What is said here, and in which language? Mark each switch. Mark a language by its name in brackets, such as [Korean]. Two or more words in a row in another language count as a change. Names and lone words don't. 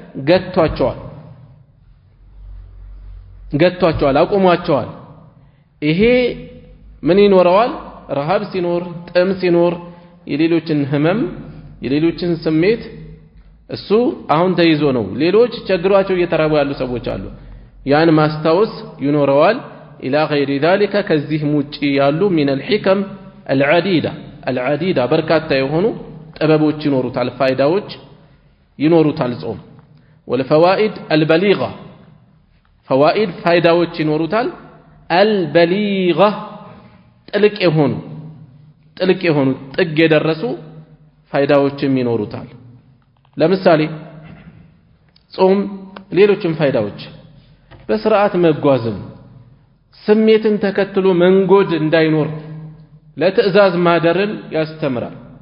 [Amharic] ገቷቸዋል አቁሟቸዋል ይሄ ምን ይኖረዋል ረሃብ ሲኖር ጥም ሲኖር የሌሎችን ህመም የሌሎችን ስሜት እሱ አሁን ተይዞ ነው ሌሎች ቸግሯቸው እየተራቡ ያሉ ሰዎች አሉ ያን ማስታወስ ይኖረዋል ኢላ غير ذلك ከዚህ ውጪ ያሉ [Arabic] من الحكم العديدة [Amharic] በርካታ የሆኑ ጥበቦች ይኖሩታል ፋይዳዎች ይኖሩታል ጾም [Arabic] والفوائد البليغة فوائد [Amharic] ፋይዳዎች ይኖሩታል البليغة ጥልቅ የሆኑ ጥግ የደረሱ ፋይዳዎችም ይኖሩታል ለምሳሌ ጾም ሌሎችም ፋይዳዎች በስርዓት መጓዝም ስሜትን ተከትሎ መንጎድ እንዳይኖር ለትዕዛዝ ማደርን ያስተምራል